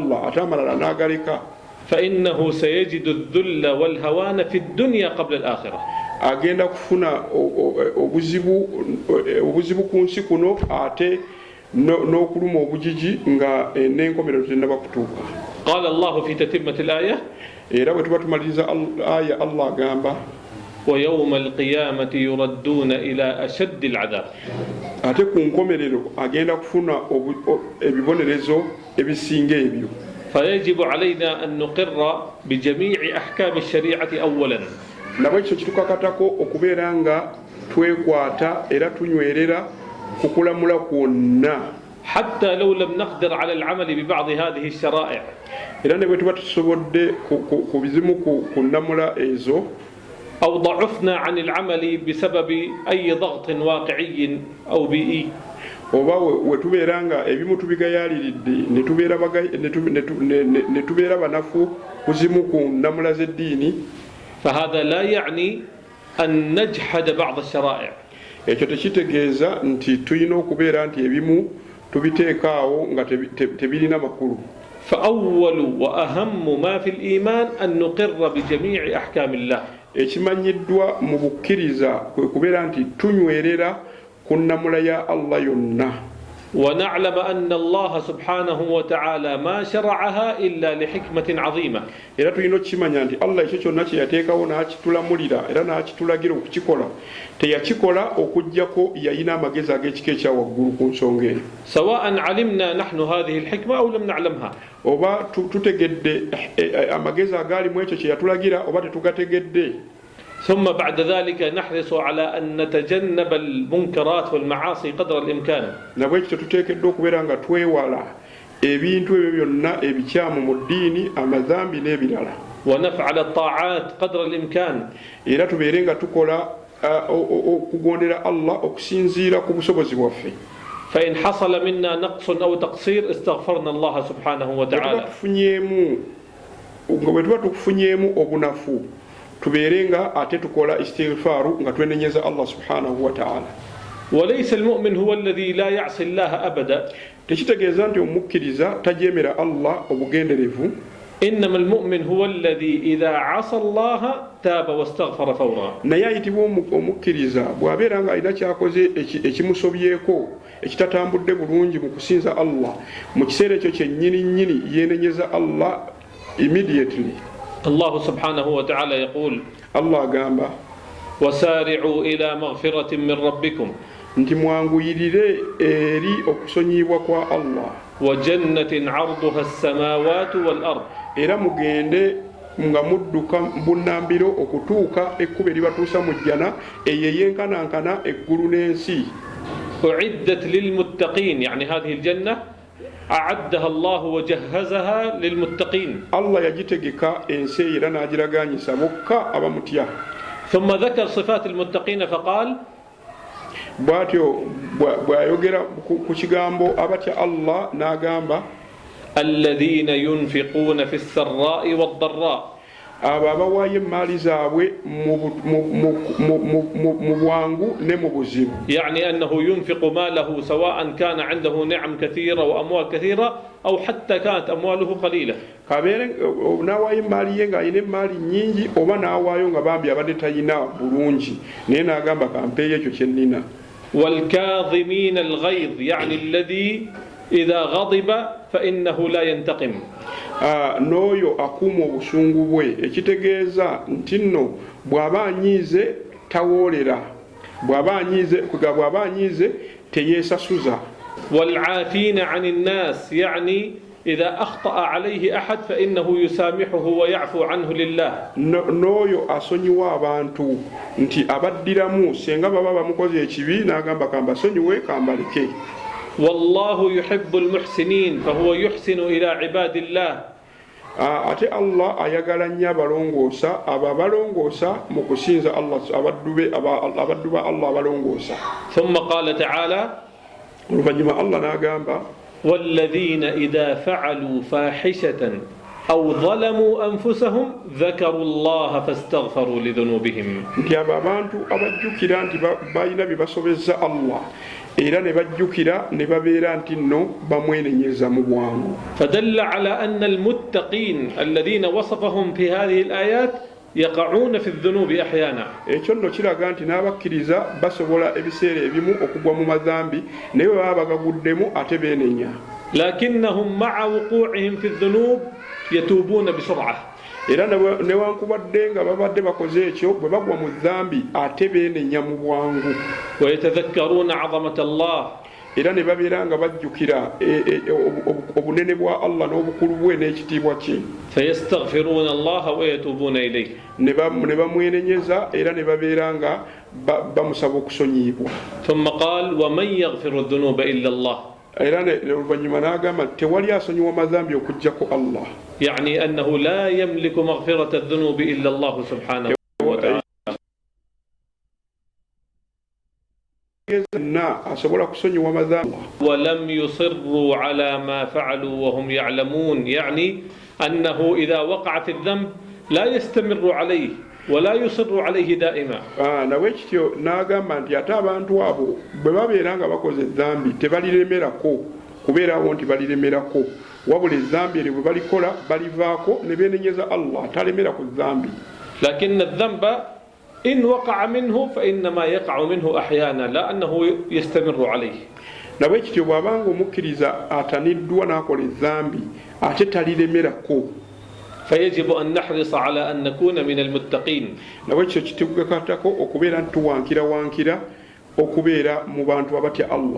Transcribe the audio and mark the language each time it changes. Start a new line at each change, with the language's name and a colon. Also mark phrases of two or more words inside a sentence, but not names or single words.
Ganda: Allah atamala nagaleka
Arabic: فإنه سيجد الذل والهوان في الدنيا قبل الآخرة.
Ganda: agenda kufuna obuzibu ku nsi kuno ate n'okuluma obujiji nga n'enkomerero tennaba kutuuka.
Arabic: قال الله في تتمة الآية
Ganda: era bwe tuba tumaliriza aya Allah agamba
Arabic: ويوم القيامة يردون إلى أشد العذاب.
Ganda: ate ku nkomerero agenda kufuna ebibonerezo ebisinga ebyo.
Arabic: فيجب علينا أن نقر بجميع أحكام الشريعة أولا.
Ganda: nabwe ekyo kitukakatako okubeera nga twekwata era tunywerera kukulamula kwonna
Arabic: حتى لو لم نقدر على العمل ببعض هذه الشرائع.
Ganda: era ne bwe tuba tusobodde ku bizimu kunnamula ezo
Arabic: أو ضعفنا عن العمل بسبب أي ضغط واقعي أو بيئي.
Ganda: oba we tubeera nga ebimu tubigayaliridde ne tubeera banafu kuzimu ku nnamula z'eddiini.
Arabic: فهذا لا يعني أن نجحد بعض الشرائع.
Ganda: ekyo tekitegeeza nti tulina okubeera nti ebimu tubiteekaawo nga tebirina makulu.
Arabic: فأول وأهم ما في الإيمان أن نقر بجميع أحكام الله.
Ganda: ekimanyiddwa mu bukkiriza kwe kubeera nti tunywerera ku nnamula ya Allah yonna.
Arabic: ونعلم أن الله سبحانه وتعالى ما شرعها إلا لحكمة عظيمة.
Ganda: era tulina okukimanya nti Allah ekyo kyonna kye yateekawo n'akitulamulira era n'akitulagira okukikola teyakikola okuggyako yayina amagezi ag'ekika ekya waggulu ku nsonga eyo.
Arabic: سواء علمنا نحن هذه الحكمة أو لم نعلمها.
Ganda: oba tutegedde amagezi agali mu ekyo kye yatulagira oba tetugategedde.
Arabic: ثم بعد ذلك نحرص على أن نتجنب المنكرات والمعاصي قدر الإمكان.
Ganda: nabwe ekyo tuteekeddwa okubeera nga twewala ebintu ebyo byonna ebikyamu mu ddiini amazambi n'ebirala.
Arabic: ونفعل الطاعات قدر الإمكان.
Ganda: era tubeere nga tukola okugondera Allah okusinziira ku busobozi bwaffe.
Arabic: فإن حصل منا نقص أو تقصير استغفرنا الله سبحانه وتعالى.
Ganda: bwe tuba tukufunyeemu obunafu tubeere nga ate tukola istighfaru nga twenenyeza Allah
Arabic: سبحانه وتعالى. وليس المؤمن هو الذي لا يعصي الله أبدا.
Ganda: tekitegeeza nti omukkiriza tajeemera Allah obugenderevu.
Arabic: إنما المؤمن هو الذي إذا عصى الله تاب واستغفر فورا.
Ganda: naye ayitibwa omukkiriza bw'abeera nga alina kyakoze ekimusobyeko ekitatambudde bulungi mu kusinza Allah mu kiseera ekyo kyennyini yeenenyeza Allah immediately.
Arabic: الله سبحانه وتعالى يقول
Ganda: الله agamba
Arabic: وسارعوا إلى مغفرة من ربكم
Ganda: nti mwanguyirire eri okusonyibwa kwa Allah
Arabic: وجنة عرضها السماوات والأرض.
Ganda: era mugende nga mudduka bunnambiro okutuuka ekkubo eribatuusa mu jjana eyo eyenkanankana eggulu n'ensi.
Arabic: أعدت للمتقين يعني هذه الجنة أعدها الله وجهزها للمتقين.
Ganda: الله yagitegeka ensi era n'agiragaanyisa bokka abamutya.
Arabic: ثم ذكر صفات المتقين فقال
Ganda: bw'atyo bw'ayogera ku kigambo abatya Allah n'agamba
Arabic: الذين ينفقون في السراء والضراء.
Ganda: abo abawaayo emmaali zaabwe mu bwangu ne mu buzibu.
Arabic: يعني أنه ينفق ماله سواء كان عنده نعم كثيرة وأموال كثيرة أو حتى كانت أمواله قليلة.
Ganda: kabeere n'awaayo emmaali ye ng'alina emmaali nnyingi oba n'awaayo nga bambi abadde talina bulungi naye n'agamba kampeeyo ekyo kye nnina.
Arabic: والكاظمين الغيظ يعني الذي إذا غضب فإنه لا ينتقم.
Ganda: n'oyo akuuma obusungu bwe ekitegeeza nti nno bw'aba anyiize tawoolera bw'aba anyiize teyeesasuza.
Arabic: والعافين عن الناس يعني إذا أخطأ عليه أحد فإنه يسامحه ويعفو عنه لله.
Ganda: n'oyo asonyiwa abantu nti abaddiramu senga baba bamukoze ekibi n'agamba kambasonyiwe kambalike.
Arabic: والله يحب المحسنين فهو يحسن إلى عباد الله.
Ganda: ate Allah ayagala nnyo abalongoosa abo abalongoosa mu kusinza Allah abaddu ba Allah abalongoosa.
Arabic: ثم قال تعالى
Ganda: oluvannyuma Allah n'agamba
Arabic: والذين إذا فعلوا فاحشة أو ظلموا أنفسهم ذكروا الله فاستغفروا لذنوبهم.
Ganda: nti abo abantu abajjukira nti balina bye basobezza Allah era ne bajjukira ne babeera nti nno bamwenenyeza mu bwangu.
Arabic: فدل على أن المتقين الذين وصفهم في هذه الآيات يقعون في الذنوب أحيانا.
Ganda: Ekyo nno kiraga nti n'abakkiriza basobola ebiseera ebimu okugwa mu mazambi naye bwe baba bagaguddemu ate beenenya.
Arabic: لكنهم مع وقوعهم في الذنوب يتوبون بسرعة.
Ganda: Era newankubadde nga babadde bakoze ekyo bwe bagwa mu zambi ate beenenya mu bwangu.
Arabic: ويتذكرون عظمة الله.
Ganda: Era ne babeera nga bajjukira obunene bwa Allah n'obukulu bwe n'ekitiibwa kye.
Arabic: فيستغفرون الله ويتوبون إليه.
Ganda: Ne bamwenenyeza era ne babeera nga bamusaba okusonyiyibwa.
Arabic: ثم قال ومن يغفر الذنوب إلا الله.
Ganda: Era oluvannyuma n'agamba tewali asonyiwa mazambi okuggyako Allah.
Arabic: يعني أنه لا يملك مغفرة الذنوب إلا الله سبحانه وتعالى. ولم يصروا على ما فعلوا وهم يعلمون، يعني أنه إذا وقع في الذنب لا يستمر عليه ولا يصر عليه دائما.
Ganda: nawekityo n'agamba nti ate abantu abo bwe babeera nga bakoze ezambi tebaliremerako kubeerawo nti baliremerako, wabula ezambi eryo bwe balikola balivaako ne beenenyeza Allah talemera ku zambi.
Arabic: لكن الذنب إن وقع منه فإنما يقع منه أحيانا لا أنه يستمر عليه.
Ganda: nawekityo bw'abanga omukkiriza ataniddwa n'akola ezambi ate taliremerako.
Arabic: فيجب أن نحرص على أن نكون من المتقين.
Ganda: nawekityo kitugakatako okubeera ntuwankira okubeera mu bantu abatya Allah.